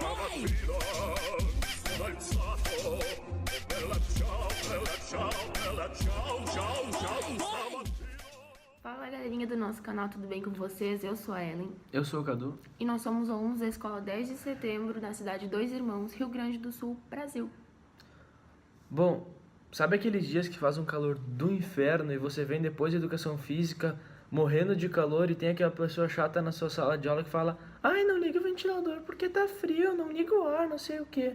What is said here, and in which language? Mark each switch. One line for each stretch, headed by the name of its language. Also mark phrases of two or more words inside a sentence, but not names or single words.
Italian: vida sono alzato. Bella ciao, bella ciao, bella ciao, ciao, ciao, stamattina.
Portuguese: Fala galerinha do nosso canal, tudo bem com vocês? Eu sou a Ellen. Eu sou o Cadu. E nós somos alunos da Escola 10 de Setembro, na cidade Dois Irmãos, Rio Grande do Sul, Brasil. Bom, sabe aqueles dias que faz um calor do inferno e você vem depois de educação física morrendo de calor e tem aquela pessoa chata na sua sala de aula que fala: ai, não liga o ventilador porque tá frio, não liga o ar, não sei o que.